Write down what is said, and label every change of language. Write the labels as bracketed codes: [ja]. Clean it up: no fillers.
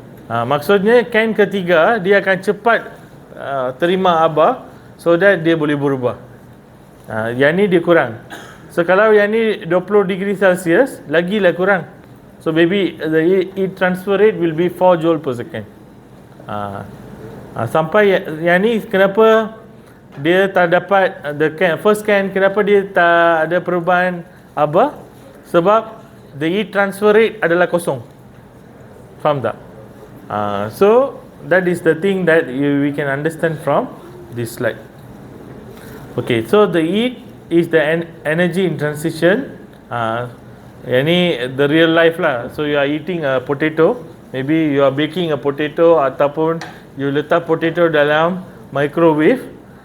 [ms] Maksudnya can ketiga dia akan cepat terima haba, [en] so that [ms] dia boleh berubah. Yang ni dia kurang. So kalau yang ni 20 degree Celsius, lagilah kurang. [en] So maybe the heat transfer rate will be 4 joule per second. [ms] Sampai yang ni kenapa dia tak dapat [en] first can, [ms] kenapa dia tak ada perubahan haba? Sebab [en] the heat transfer rate [ms] adalah kosong. Faham tak? [en] So that is the thing that we can understand from this slide. Okay, so the heat is the energy in transition. [ms] Yang ni [en] the real life lah. So you are eating a potato, maybe you are baking a potato [ms] ataupun [en] you [ms] letak potato dalam [en] microwave.